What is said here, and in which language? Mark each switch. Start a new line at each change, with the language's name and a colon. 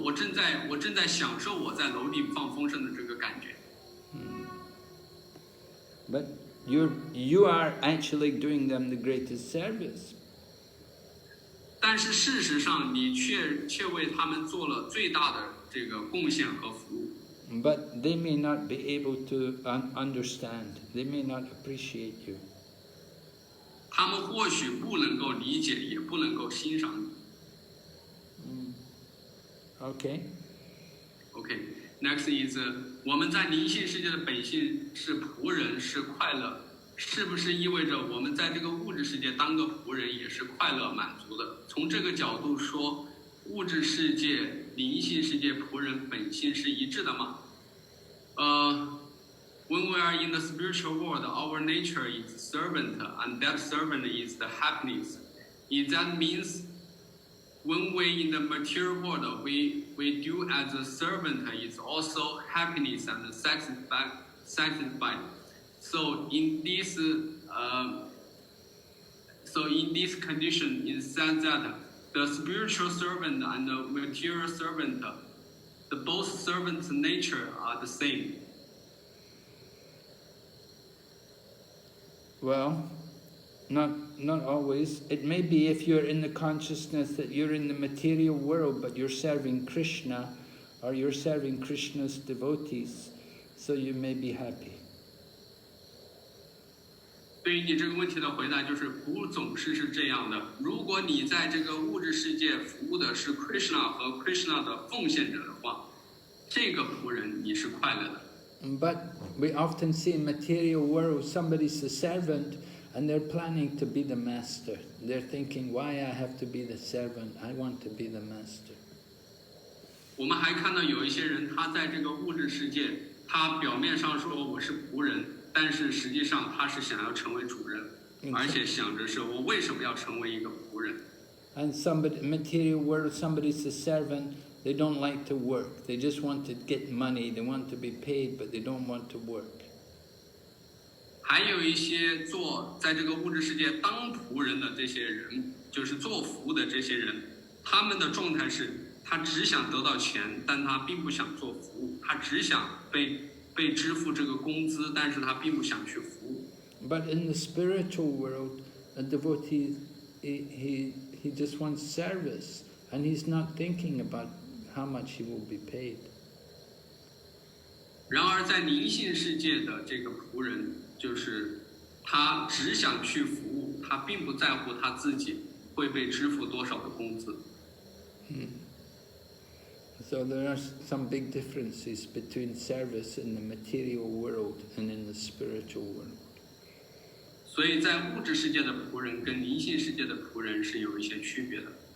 Chinese: 我正在享受我在楼顶放风筝的这个感觉。
English: But you are actually doing them the greatest service.
Chinese: 但是事实上，你却为他们做了最大的这个贡献和服务。
English: But they may not be able to understand. They may not appreciate you.
Chinese: 他们或许不能够理解，也不能够欣赏你。
English: Okay. Next is
Chinese: 我们在灵性世界的本性是仆人，是快乐，是不是意味着我们在这个物质世界当个仆人也是快乐满足的？从这个角度说，物质世界、灵性世界仆人本性是一致的吗？
English: When we are in the spiritual world, our nature is servant, and that servant is the happiness. If that means when we in the material world, we do as a servant is also happiness and satisfied. So in this condition, it says that the spiritual servant and the material servant the both servant nature are the same. Well, not always. It may be if you're in the consciousness that you're in the material world, but you're serving Krishna, or you're serving Krishna's devotees, so you may be happy.
Chinese: 对于你这个问题的回答就是不总是这样的。如果你在这个物质世界服务的是 Krishna 和 Krishna 的奉献者的话，这个仆人你是快乐的。
English: But we often see in material world somebody's a servant and they're planning to be the master. They're thinking, why I have to be the servant? I want to be the master.
Chinese: 我们还看到有一些人，他在这个物质世界，他表面上说我是仆人，但是实际上他是想要成为主人，而且想着是我为什么要成为一个仆人。
English: And somebody, material world, somebody's a servant. They don't like to work. They just want to get money. They want to be paid, but they don't want to work.
Chinese: 还有一些在这个物质世界当仆人的这些人，就是做服务的这些人，他们的状态是，他只想得到钱，但他并不想做服务，他只想被支付这个工资，但是他并不想去服务。
English: But in the spiritual world, a devotee, he just wants service, and he's not thinking about how much he will be paid.
Chinese: 然而，在灵性世界的这个仆人，就是他只想去服务，他并不在乎他自己会被支付多少的工资。
English: So there are some big differences between service in the material world and in the spiritual world.
Chinese: 所以在物质世界的仆人跟灵性世界的仆人是有一些区别的。